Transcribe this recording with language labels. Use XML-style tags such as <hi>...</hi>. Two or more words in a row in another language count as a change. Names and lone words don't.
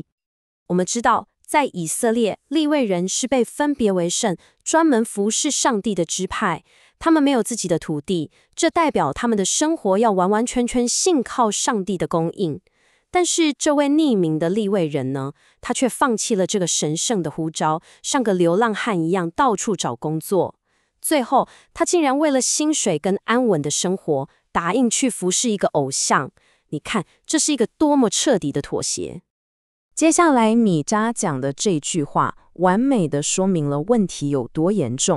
<zh>我們知道，在以色列，利未人是被分別為聖，專門服侍上帝的支派。他們沒有自己的土地，這代表他們的生活要完完全全信靠上帝的供應。但是這位匿名的利未人呢，他卻放棄了這個神聖的呼召，像個流浪漢一樣到處找工作。最後，他竟然為了薪水跟安穩的生活，答應去服侍一個偶像。你看，這是一個多麼徹底的妥協。接下來米迦講的這句話，完美地說明了問題有多嚴重。</zh>